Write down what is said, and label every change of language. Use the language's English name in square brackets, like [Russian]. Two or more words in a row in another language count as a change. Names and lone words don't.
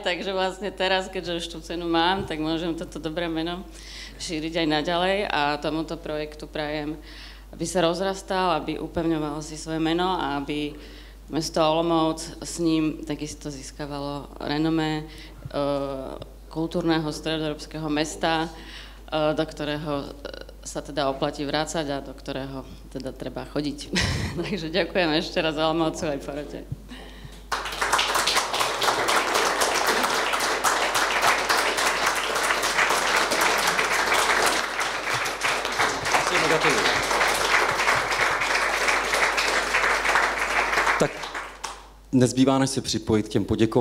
[Slovak] Takže vlastne teraz, keďže už tú cenu mám, tak môžem toto dobré meno šíriť aj naďalej a tomuto projektu prajem, aby sa rozrastal, aby upevňoval si svoje meno a aby mesto Olomouc s ním takisto získavalo renomé kultúrneho stredoeurópskeho mesta, do ktorého sa teda oplatí vrácať a do ktorého teda treba chodiť. Takže ďakujem ešte raz Olomoucu aj porote. [Czech] Tak nezbývá, než se připojit k těm poděkováním.